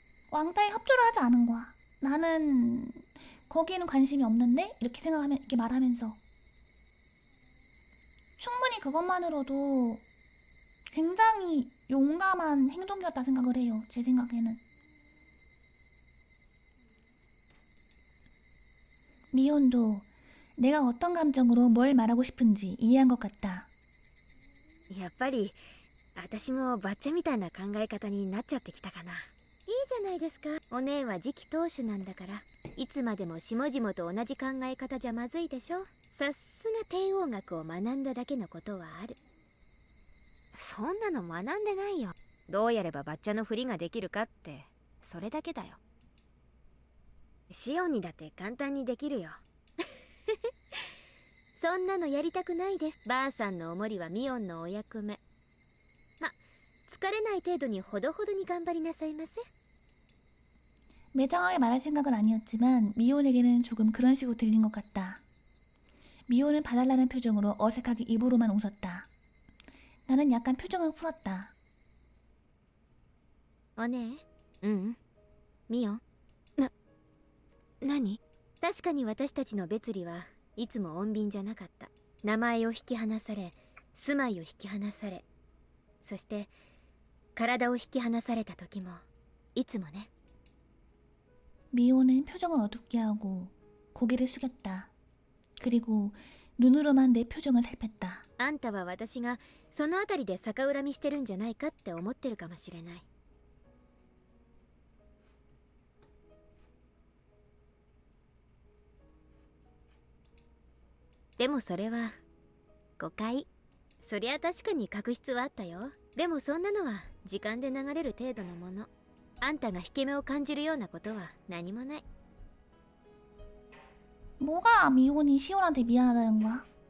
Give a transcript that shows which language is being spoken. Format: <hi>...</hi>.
<ko>왕따에 협조를 하지 않은 거야. 나는 거기에는 관심이 없는데 이렇게 말하면서 충분히 그것만으로도 굉장히 용감한 행동이었다 생각을 해요. 제 생각에는. 미혼도 내가 어떤 감정으로 뭘 말하고 싶은지 이해한 것 같다.</ko> <ja>やっぱり私もバッチャみたいな考え方になっちゃってきたかな。いいじゃないですか。お姉は次期当主なんだから、いつまでも下々と同じ考え方じゃまずいでしょ。さすが帝王学を学んだだけのことはある。そんなの学んでないよ。どうやればバッチャのふりができるかってそれだけだよ。シオンにだって簡単にできるよ。そんなのやりたくないです。ばあさんのおもりはミオンのお役目。ま、疲れない程度にほどほどに頑張りなさいませ。</ja> <ko>매정하게 말할 생각은 아니었지만 미혼에게는 조금 그런 식으로 들린 것 같다. 미혼은 봐달라는 표정으로 어색하게 입으로만 웃었다. 나는 약간 표정을 풀었다.</ko> <ja>お姉？ミオン？何？確かに私たちの別離はいつも穏便じゃなかった。名前を引き離され、住まいを引き離され、そして体を引き離された時もいつもね。</ja> <ko>미호는 표정을 어둡게 하고 고개를 숙였다. 그리고 눈으로만 내 표정을 살폈다.</ko> <ja>あんたは私がそのあたりで逆恨みしてるんじゃないかって思ってるかもしれない。でもそれは誤解。そりゃ確かに確執はあったよ。でもそんなのは時間で流れる程度のもの。あんたが引け目を感じるようなことは何もない。</ja> <ko>뭐가 미혼이 시온한테 미안하다는 거야?</ko>